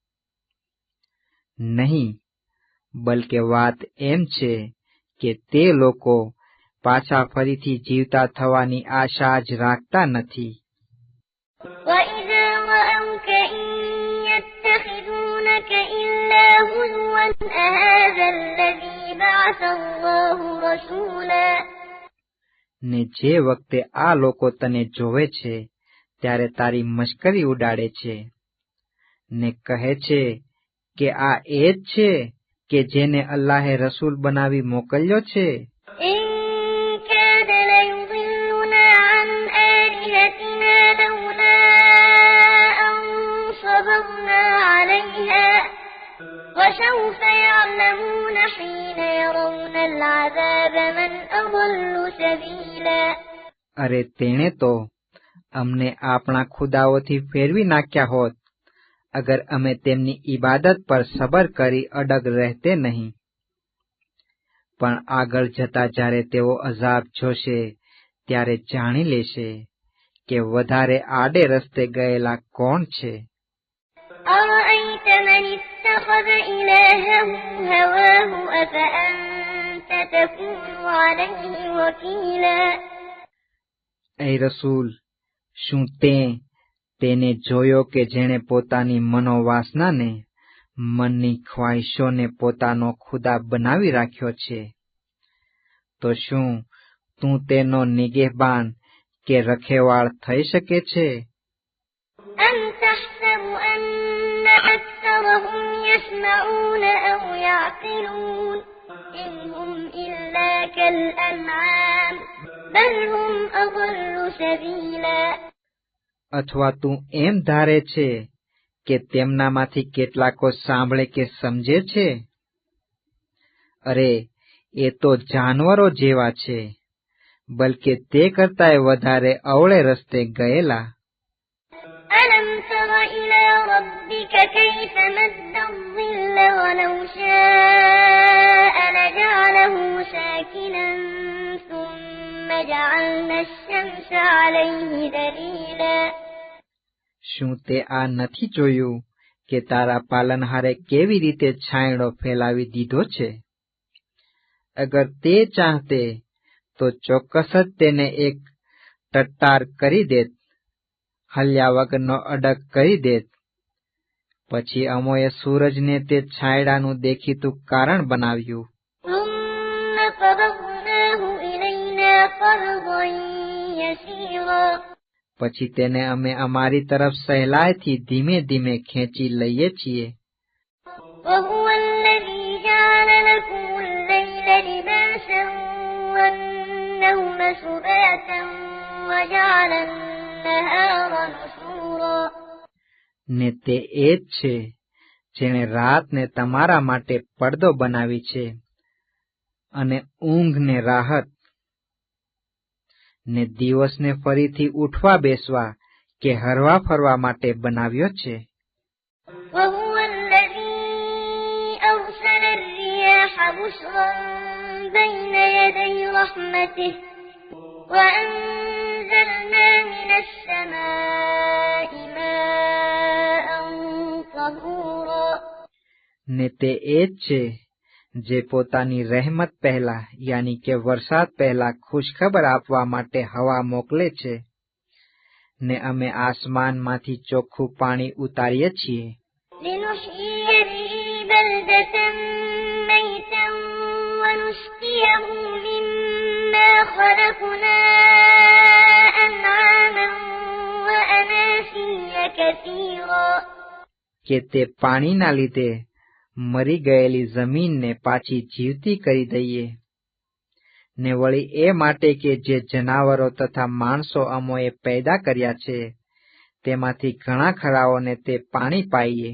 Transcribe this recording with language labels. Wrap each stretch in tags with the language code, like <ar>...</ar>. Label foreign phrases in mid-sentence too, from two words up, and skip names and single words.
<gu>નહીં, બલકે વાત એમ છે કે તે લોકો પાછા ફરીથી જીવતા થવાની આશા જ રાખતા નથી.</gu> <ar>وإذا رأوك إن يتخذونك إلا هزوا أهذا الذي بعث الله رسولا.</ar> <gu>ને જે વખતે આ લોકો તને જોવે છે ત્યારે તારી મશ્કરી ઉડાડે છે ને કહે છે કે આ એ જ છે કે જેને અલ્લાહે રસૂલ બનાવી મોકલ્યો છે.</gu> <ar>إن كاد ليضلنا عن آلهتنا لولا أن صبرنا عليها وسوف يعلمون حين يرون العذاب من أضل سبيلا.</ar> <gu>અરે તેણે તો અમને આપણા ખુદાઓથી ફેરવી નાખ્યા હોત અગર અમે તેમની ઇબાદત પર સબર કરી અડગ રહેતે નહીં. પણ આગળ જતા જ્યારે તેઓ અઝાબ જોશે ત્યારે જાણી લેશે કે વધારે આડે રસ્તે ગયેલા કોણ છે.</gu> <ar>أرأيت من اتخذ إلهه هواه أفأنت تكون عليه وكيلا.</ar> <gu>એ રસૂલ, શું તેને જોયો કે જેણે પોતાની મનોવાસનાને, મનની ખ્વાહિશોને પોતાનો ખુદા બનાવી રાખ્યો છે? તો શું તું તેનો નિગેહબાન કે રખેવાળ થઈ શકે છે?</gu> <ar>أم تحسب أن أكثرهم يسمعون أو يعقلون إن هم إلا كالأنعام بل هم أضل سبيلا.</ar> <gu>અથવા તું એમ ધારે છે કે તેમનામાંથી કેટલાકો સાંભળે કે સમજે છે? અરે એ તો જાનવરો જેવા છે, બલકે તે કરતાંય વધારે અવળે રસ્તે ગયેલા.</gu> <ar>ألم تر إلى ربك كيف مد الظل ولو شاء لجعله ساكنا ثم جعلنا الشمس عليه دليلا.</ar> <gu>શું તે આ નથી જોયું કે તારા પાલનહારે કેવી રીતે છાંયડો ફેલાવી દીધો છે? અગર તે ચાહતે તો ચોક્કસ જ તેને એક ટટ્ટાર કરી દેત, હલ્યા વગરનો અડગ કરી દેત. પછી અમોએ સૂરજને તે છાંયડાનું દેખીતું કારણ બનાવ્યું.</gu> <ar>ثم قبضناه إلينا قبضا يسيرا.</ar> <gu>પછી તેને અમે અમારી તરફ સહેલાઈથી ધીમે ધીમે ખેંચી લઈએ છીએ.</gu> <ar>وهو الذي جعل لكم الليل لباسا والنوم سباتا وجعل النهار نشورا.</ar> <gu>ને તે એ જ છે જેણે રાતને તમારા માટે પડદો બનાવી છે અને ઊંઘને રાહત, ને દિવસને ફરીથી ઉઠવા બેસવા કે હરવા ફરવા માટે બનાવ્યો છે.</gu> <ar>وهو الذي أرسل الرياح بشرا بين يدي رحمته وأنزلنا من السماء ماء طهورا.</ar> <gu>ને તે એ જ છે જે પોતાની રહેમત પહેલા યાની કે વરસાદ પહેલા ખુશખબર આપવા માટે હવા મોકલે છે, ને અમે આસમાનમાંથી ચોખ્ખું પાણી ઉતારીએ છીએ</gu> <ar>لنحيي به بلدة ميتا ونسقيه مما خلقنا أنعاما وأناسيا كثيرا</ar> <gu>કે તે પાણીના લીધે મરી ગયેલી જમીનને પાછી જીવતી કરી દઈએ, ને વળી એ માટે કે જે જનાવરો તથા માણસો અમોએ પેદા કર્યા છે તેમાંથી ઘણા ખરાઓને તે પાણી પાઈએ.</gu>